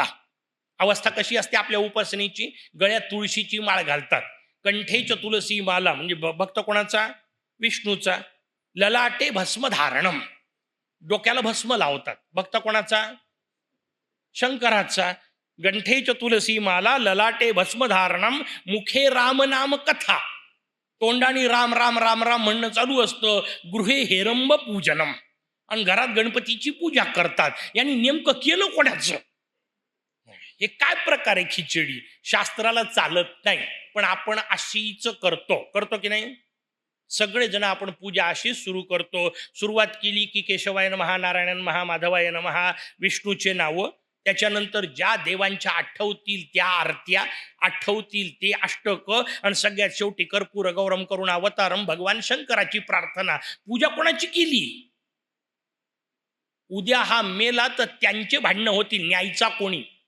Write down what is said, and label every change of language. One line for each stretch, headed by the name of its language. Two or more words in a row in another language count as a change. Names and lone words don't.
Marathi: अवस्था कशी असते आपल्या उपासनेची, गळ्यात तुळशीची माळ घालतात.
Sanskrit: कंठेच तुलसी माला
Marathi: म्हणजे भक्त कोणाचा? विष्णूचा.
Sanskrit: ललाटे भस्म धारणम,
Marathi: डोक्याला भस्म लावतात. भक्त कोणाचा? शंकराचा.
Sanskrit: गंठेच तुलसी माला ललाटे भस्म धारणम, मुखे राम नाम कथा.
Marathi: तोंडाने राम राम राम राम म्हणणं चालू असतं.
Sanskrit: गृहे हेरंब पूजनम,
Marathi: आणि घरात गणपतीची पूजा करतात. यांनी नेमकं केलं कोणाचं? हे काय प्रकार आहे खिचडी? शास्त्राला चालत नाही, पण आपण अशीच करतो की नाही. सगळेजण आपण पूजा अशीच सुरू करतो. सुरुवात केली की
Sanskrit: केशवाय नमः, नारायण महा, माधवाय नमः,
Marathi: विष्णूचे नावं. त्याच्यानंतर ज्या देवांच्या आठवतील त्या आरत्या, आठवतील ते अष्टक, आणि सगळ्यात शेवटी
Sanskrit: कर्पूर गौरम करुणा अवतारम
Marathi: भगवान शंकराची प्रार्थना. पूजा कोणाची केली? उद्या हा मेला तर त्यांचे भांडणं होतील, न्यायचा कोणी?